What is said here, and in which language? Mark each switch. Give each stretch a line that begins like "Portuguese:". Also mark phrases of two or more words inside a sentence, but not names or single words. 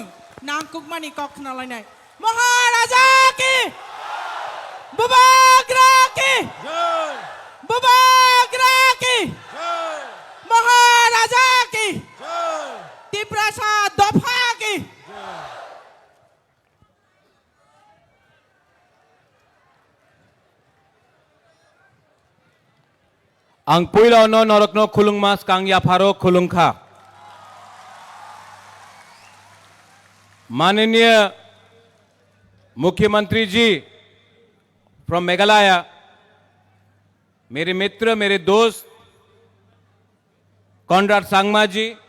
Kok Borok: Nangkuk mani kok kena lainai. Maharaja ki, Bubagra ki, Bubagra ki, Maharaja ki, Tiprasa Dopha ki. Ang puila no norokno khulung mas kang ya pharo khulung kha.
Hindi: माननीय मुख्यमंत्री जी फ्रॉम मेघालय, मेरे मित्र, मेरे दोस्त कॉनराड सांगमा जी,